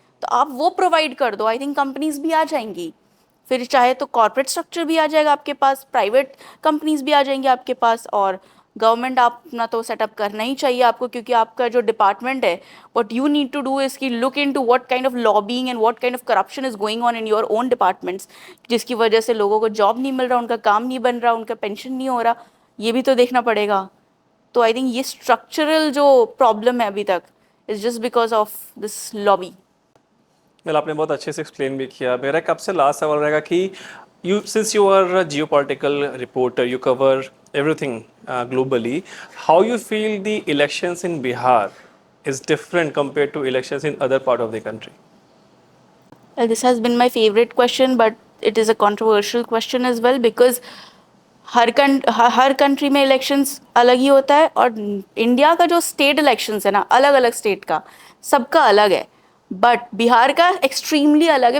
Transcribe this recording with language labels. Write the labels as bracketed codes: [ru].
[hi] तो आप वो प्रोवाइड कर दो, आई थिंक कंपनीज भी आ जाएंगी। फिर चाहे तो कॉर्पोरेट स्ट्रक्चर भी आ जाएगा आपके पास, प्राइवेट कंपनीज भी आ जाएंगे आपके पास, और गवर्नमेंट अपना तो सेटअप करना ही चाहिए आपको, क्योंकि आपका जो डिपार्टमेंट है, [en] what you need to do is की look into what kind of lobbying and what kind of corruption is going on in your own departments, [hi] जिसकी वजह से लोगों को जॉब नहीं मिल रहा, उनका काम नहीं बन रहा, उनका पेंशन नहीं हो रहा, ये भी तो देखना पड़ेगा। तो आई थिंक ये स्ट्रक्चरल जो प्रॉब्लम है अभी तक [en] Is just because of this lobby. [hi] Well, आपने बहुत अच्छे से एक्सप्लेन भी किया। मेरा एक आपसे लास्ट सवाल रहेगा कि [en] since you are a geopolitical reporter, you cover everything globally, how you feel the elections in Bihar is different compared to elections in other part of the country? Well, this has been my favorite question, but it is a controversial question as well, [hi] because हर country में elections अलग ही होता है, और India का जो state elections है ना, अलग अलग स्टेट का सबका अलग है, बट बिहार का एक्सट्रीमली अलग है।